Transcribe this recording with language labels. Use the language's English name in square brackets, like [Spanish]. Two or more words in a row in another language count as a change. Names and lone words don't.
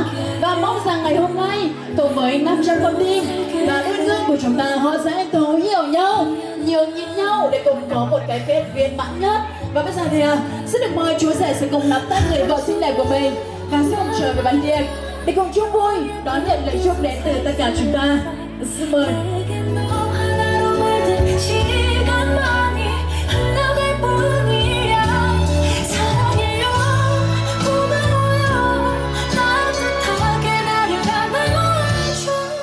[Vietnamese] Và mong rằng ngày hôm nay cùng với 500 con tim và đôi ương của chúng ta, họ sẽ thấu hiểu nhau, nhường nhịn nhau để cùng có một cái kết viên mãn nhất. Và bây giờ thì xin được mời chú rể sẽ cùng nắm tay người vợ xinh đẹp của mình và sẽ cùng trở về bàn tiệc để cùng chung vui đón nhận lời chúc đến từ tất cả chúng ta. Xin mời. [Korean] 시간만이 흘러갈 뿐이야 사랑해요 고마워요 따뜻하게 나를 안아줘